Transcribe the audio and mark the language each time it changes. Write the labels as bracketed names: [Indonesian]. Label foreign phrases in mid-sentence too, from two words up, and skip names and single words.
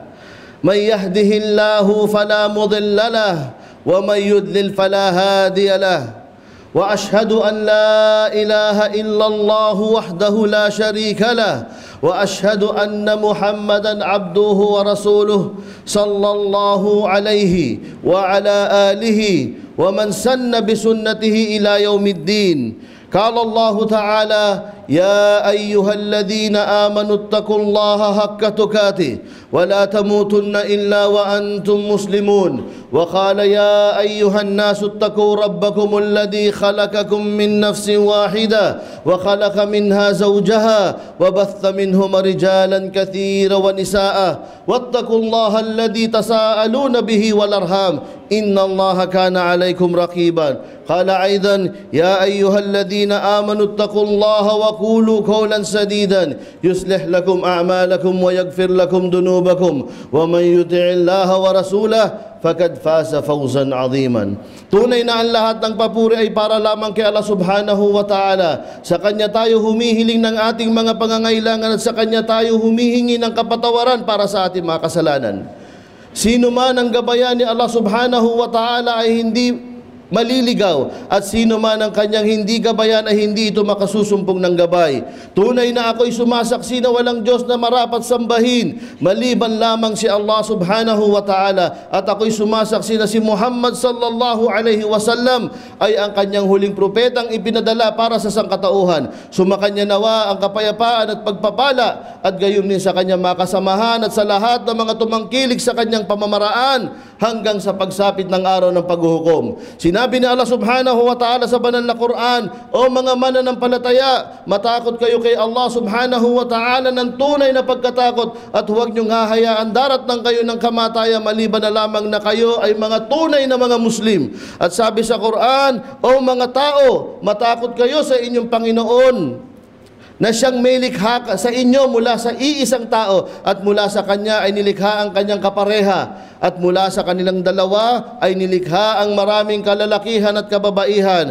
[Arabic] من يهده الله فلا مضل له ومن يضلل فلا هادي له. وأشهد أن لا إله إلا الله وحده لا شريك له وأشهد أن محمدا عبده ورسوله صلى الله عليه وعلى آله ومن سن بسنته إلى يوم الدين. قال الله تعالى يا أيها الذين آمنوا اتقوا الله حق تقاته ولا تموتن إلا وأنتم مسلمون. وقال يا أيها الناس اتقوا ربكم الذي خلقكم من نفس واحدة وخلق منها زوجها وبث منهما رجالا كثيرا ونساء واتقوا الله الذي تساءلون به والأرحام إن الله كان عليكم رقيبا. قال أيضا يا أيها الذين آمنوا اتقوا الله وقولوا قولا سديدا يصلح لكم أعمالكم ويغفر لكم ذنوبكم ومن يطع الله ورسوله فقد فاز فوزا عظيما. [Filipino] Tunay na ang lahat ng papuri ay para lamang kay Allah [Arabic] سبحانه وتعالى. [Filipino] Sa Kanya tayo humihiling ng ating mga pangangailangan at sa Kanya tayo humihingi ng kapatawaran para sa ating mga kasalanan. Sino man ang gabayan ni Allah [Arabic] سبحانه وتعالى [Filipino] ay hindi maliligaw, at sino man ang kanyang hindi gabayan ay hindi ito makasusumpong ng gabay. Tunay na ako'y sumasaksi na walang Diyos na marapat sambahin maliban lamang si Allah [Arabic] سبحانه وتعالى, [Filipino] at ako'y sumasaksi na si Muhammad [Arabic] صلى الله عليه وسلم [Filipino] ay ang kanyang huling propetang ipinadala para sa sangkatauhan. Sumakanya nawa ang kapayapaan at pagpapala at gayon din sa kanyang makasamahan at sa lahat ng mga tumangkilik sa kanyang pamamaraan hanggang sa pagsapit ng araw ng paghuhukom. Sinabi ni Allah [Arabic] سبحانه وتعالى [Filipino] sa banal na Quran, o mga mananampalataya, matakot kayo kay Allah subhanahu wa ta'ala ng tunay na pagkatakot at huwag niyong hahayaan daratnan kayo ng kamatayan maliban na lamang na kayo ay mga tunay na mga Muslim. At sabi sa Quran, o mga tao, matakot kayo sa inyong Panginoon na siyang may likha sa inyo mula sa iisang tao at mula sa kanya ay nilikha ang kanyang kapareha at mula sa kanilang dalawa ay nilikha ang maraming kalalakihan at kababaihan.